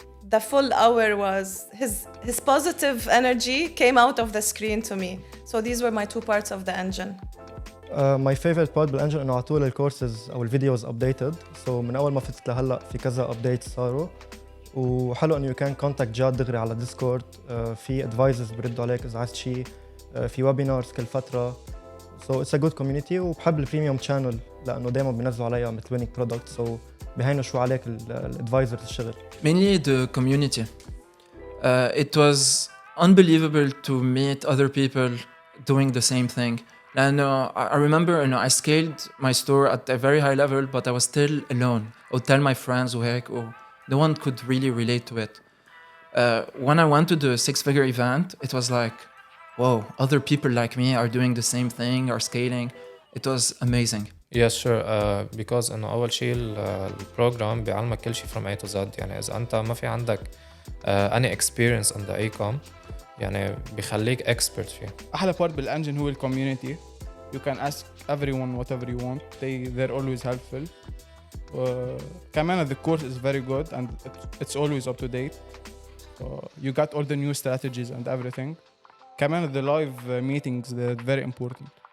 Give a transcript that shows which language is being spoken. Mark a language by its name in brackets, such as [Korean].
[English] The full hour was his positive energy came out of the screen to me. So these were my 2 parts of the engine. My favorite part [Arabic] بالانجن انه على طول الكورسز او الفيديوز updated. So من اول ما فتت لهلا في كذا updates صاروا. وحلو انه [English] you can contact [Arabic] جاد دغري على ديسكورد. في advisors بردوا عليك اذا عايز شيء. في ويبينارز كل فتره. [English] So it's a good community [Arabic] وبحب البريميوم channel لأنه دايما بينزلوا عليها مثل [English] winning product [Arabic] so بيهينوا شو عليك الادفايزرز الشغل. [English] Mainly the community. It was unbelievable to meet other people doing the same thing. [Arabic] لأنه [English] I remember I scaled my store at a very high level but I was still alone. I would tell my friends [Arabic] وهيك [English] no one could really relate to it. When I went to the 6-figure event, it was like, whoa, other people like me are doing the same thing, are scaling. It was amazing. Yes, sure. [Arabic] Because إنه أول شيء البروجرام بيعلمك كل شيء [English] from A to Z. [Arabic] يعني إذا أنت ما في عندك [English] any experience in the e-com [Arabic] يعني بيخليك expert فيه. أحلى part بالانجن هو الكوميونيتي. [English] You can ask everyone whatever you want. They're always helpful. [Arabic] كمان [English] the course is very good and it's always up to date. So you got all the new strategies and everything. [Arabic] كمان [English] the live meetings they're very important.